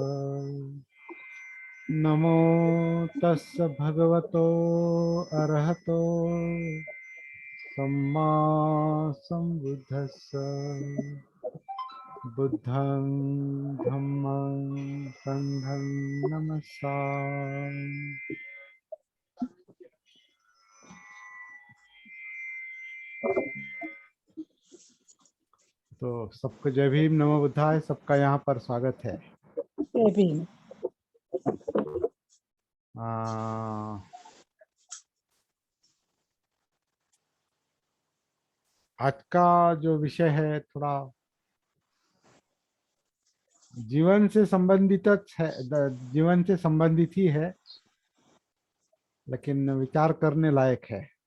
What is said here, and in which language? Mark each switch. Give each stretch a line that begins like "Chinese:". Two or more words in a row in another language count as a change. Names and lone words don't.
Pali: नमो तस्स भगवतो अरहतो सम्मा सम्बुद्धस्स। बुद्धं धम्मं संघं नमस्सामि।
Hindi: तो सबको जय भीम, नमो बुद्धाय। सबका यहाँ पर स्वागत है। जय भीम। आज का जो विषय है थोड़ा जीवन से संबंधित है, जीवन से संबंधित ही है, लेकिन विचार करने लायक है।